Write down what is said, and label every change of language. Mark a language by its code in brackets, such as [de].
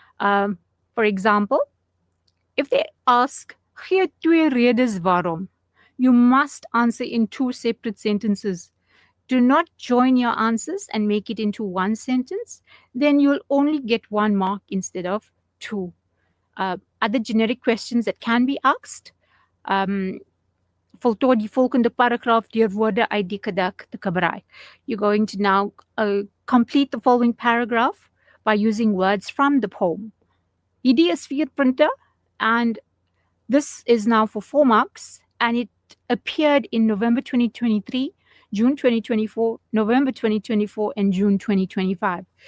[en] For example, if they ask, [af] gee 2 redes waarom, [en] you must answer in 2 separate sentences. Do not join your answers and make it into 1 sentence. Then you'll only get 1 mark instead of 2. Other generic questions that can be asked. [af] Voltooi die volgende paragraaf deur woorde uit die gedig te gebruik. [en] You're going to now complete the following paragraph by using words from the poem. [af] Hierdie is 4 punte, [en] and this is now for 4 marks, and it appeared in November 2023, June 2024, November 2024, and June 2025.